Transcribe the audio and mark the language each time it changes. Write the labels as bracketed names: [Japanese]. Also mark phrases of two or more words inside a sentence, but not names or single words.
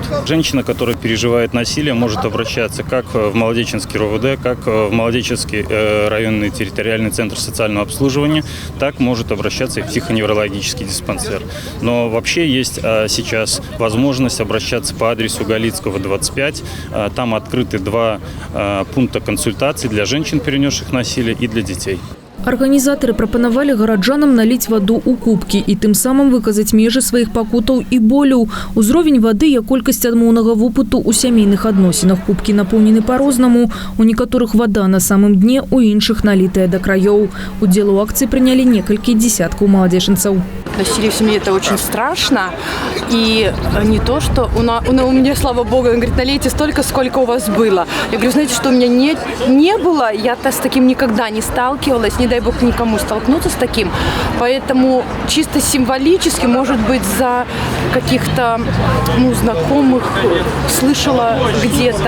[Russian] Женщина, которая переживает насилие, может обращаться как в Молодечинский РОВД, как в Молодечинский районный территориальный центр социального обслуживания, так может обращаться и в психоневрологический диспансер. Но вообще есть сейчас возможность обращаться по адресу Галицкого, 25. Там открыты 2 пункта консультаций для женщин, перенесших насилие, и для детей. [Belarusian] Арганізатары прапанавалі гараджанам наліць ваду ў кубкі і тым самым выказаць межы сваіх пакутаў і болю. Узровень вады і колькасць адмоўнага вопыту ў сямейных адносінах. Кубкі напоўнены по-рознаму. У некаторых вода на самым дне, у іншых налітая до краёў. Удзел у акцыі прынялі некалькі дзесяткаў маладзечынцаў. [Russian] Насилие в семье – это очень страшно. И не то, что у меня, слава богу, он говорит, налейте столько, сколько у вас было. Я говорю, знаете, что у меня не было, я-то с таким никогда не сталкивалась, не дай бог никому столкнуться с таким. Поэтому чисто символически, может быть, за каких-то знакомых слышала где-то.